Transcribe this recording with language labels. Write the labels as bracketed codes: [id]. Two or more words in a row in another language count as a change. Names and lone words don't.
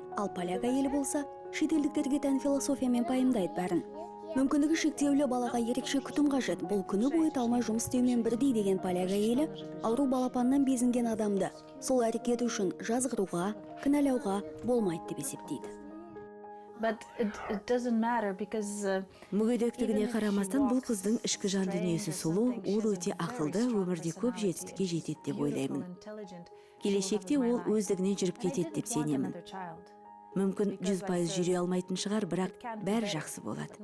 [kk] Ал поляк әйелі болса, шетелдіктерге тән философиямен пайымдайды бәрін. Мүмкіндігі шектеулі балаға ерекше күтім қажет. Бұл күні бойы талмай жұмыс істеумен бірдей деген поляк әйелі ауру балапаннан безінген адамды сол әрекеті үшін жазғыруға, кінәлауға болмайды деп есептейді. [en] But it doesn't matter because [kk] Мүгедектігіне қарамастан бұл қыздың ішкі жан дүниесі сұлу, ол өте ақылды, өмірде көп жетістікке жетеді деп ойлаймын. Келешекте ол өздігінен жүріп кетеді деп сенемін. Мүмкін 100% жүре алмайтын шығар, бірақ бәрі жақсы болады.